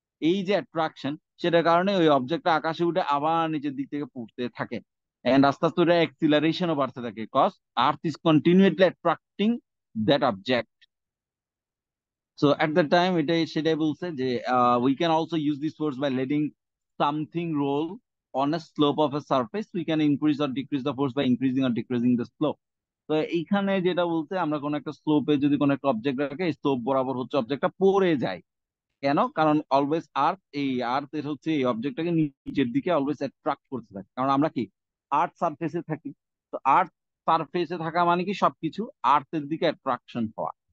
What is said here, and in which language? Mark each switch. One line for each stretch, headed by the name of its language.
Bangla: এই যে অ্যাট্রাকশন, সেটার কারণে ওই অবজেক্টটা আকাশে উঠে আবার নিচের দিক থেকে পড়তে থাকে। এন্ড আস্তে আস্তে ওটা অ্যাক্সিলারেশনও বাড়তে থাকে,
English: Cause earth is continuously attracting that object. So at the time
Bangla: এটাই সেটাই বলছে যে
English: We can also use this force by letting something roll on a slope of a surface. We can increase or decrease the force by increasing or decreasing the slope.
Bangla: তো এইখানে যেটা বলতে, আমরা কোন একটা স্লোপে যদি কোন একটা অবজেক্ট রাখে, স্লোপ বরাবর হচ্ছে অবজেক্টটা পড়ে যায়। কেন? কারণ অলওয়েজ আর্থ, এই আর্থ এর হচ্ছে এই অবজেক্টটাকে নিচের দিকে অলওয়েজ অ্যাট্রাক্ট করতে থাকে। কারণ আমরা কি আর্থ সারফেসে থাকি। তো আর্থ সারফেসে থাকা মানে কি সবকিছু আর্থের দিকে অ্যাট্রাকশন হওয়া।